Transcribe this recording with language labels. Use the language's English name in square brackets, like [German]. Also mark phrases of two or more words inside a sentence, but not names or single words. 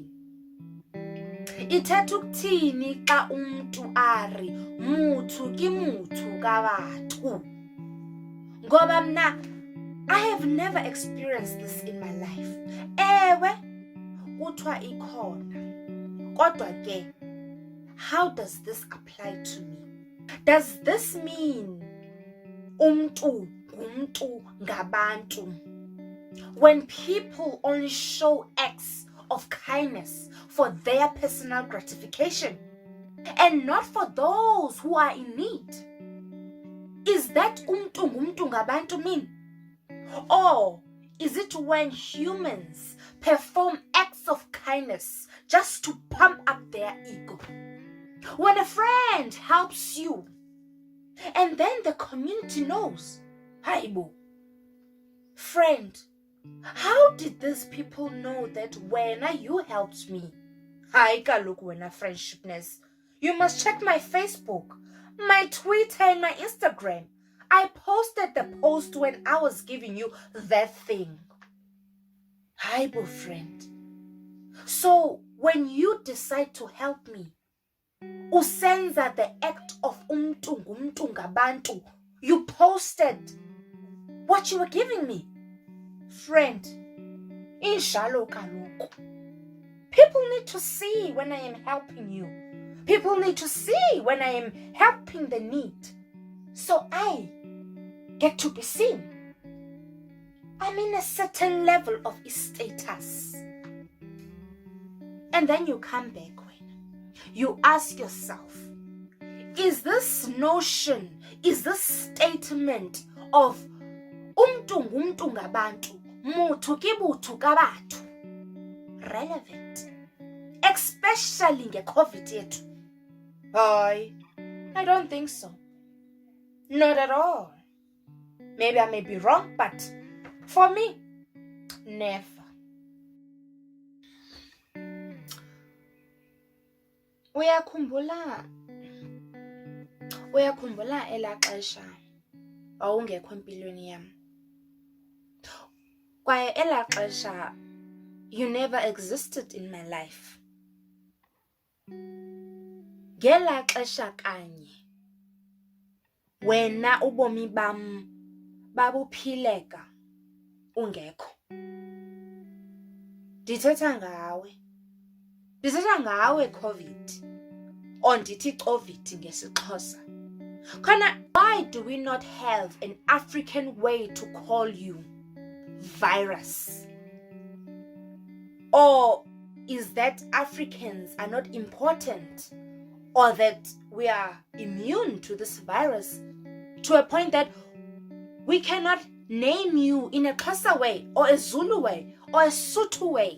[Xhosa] Ithetha ukuthini xa umuntu ari [Southern Sotho] muthu ki muthu ka batho? [Xhosa] Ngoba mna, [English] I have never experienced this in my life. [Xhosa] Ewe kuthiwa ikhona. Kodwa ke, [English] how does this apply to me? Does this mean [Xhosa] umntu ngumntu ngabantu [English] when people only show acts of kindness for their personal gratification? and not for those who are in need. Is that [Xhosa] ngumntu ngabantu [English] mean? Or is it when humans perform acts of kindness just to pump up their ego? When a friend helps you and then the community knows, Haibo, friend, how did these people know that when you helped me? [Xhosa] Hayi kaloku wena friendshipness. [English] You must check my Facebook, my Twitter and my Instagram. I posted the post when I was giving you that thing. Haibo friend. So when you decide to help me, usenza the act of [Xhosa] ngumntu ngabantu. [English] You posted what you were giving me. Friend, [Xhosa] injalo kaloku. [English] People need to see when I am helping you. People need to see when I am helping the need. So I get to be seen. I'm in a certain level of status. And then you come back when you ask yourself, is this notion, is this statement of [Xhosa] ngumntu ngabantu, [Southern Sotho] muthu kibuthu kabathu, [English] relevant? [Xhosa] Especially nge-COVID yethu. [English] I don't think so. Not at all. Maybe I may be wrong, but for me, never. [Xhosa] Uyakhumbula elaa xesha wawungekho empilweni yam. Kwaye elaa xesha [English] you never existed in my life. [Xhosa] Ngelaa xesha kanye wena ubomi bam babuphileka ungekho. Ndithetha ngawe COVID, or ndithi COVID ngesiXhosa. Khona, [English] why do we not have an African way to call you? Virus. Or is that Africans are not important, or that we are immune to this virus to a point that we cannot name you in a Xhosa way, or a Zulu way, or a Sotho way?